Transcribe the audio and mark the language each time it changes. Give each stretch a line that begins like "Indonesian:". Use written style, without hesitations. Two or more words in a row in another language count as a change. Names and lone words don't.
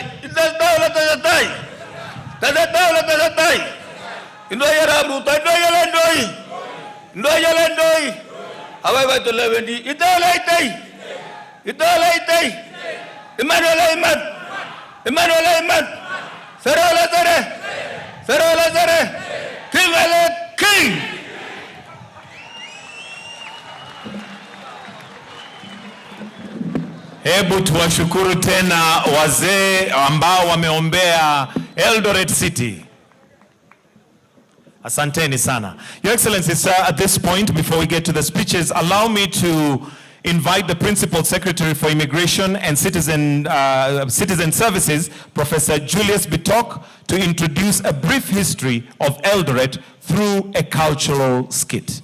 Kalenjin: Itestai ole tesetai. Tesetai ole tesetai. Indoi Arap Ruto, indoi ole indoi. Indoi ole indoi. Awai tole wendi. Ite ole itei. Ite ole itei. Iman ole iman. Iman ole iman. Sere ole sere. Sere ole sere. King ole king.
Swahili: Hebu tuwashukuru tena wazee ambao wameombea Eldoret City. Asanteni sana.
English: Your Excellency, sir, at this point, before we get to the speeches, allow me to invite the Principal Secretary for Immigration and Citizen Services, Professor Julius Bitok, to introduce a brief history of Eldoret through a cultural skit.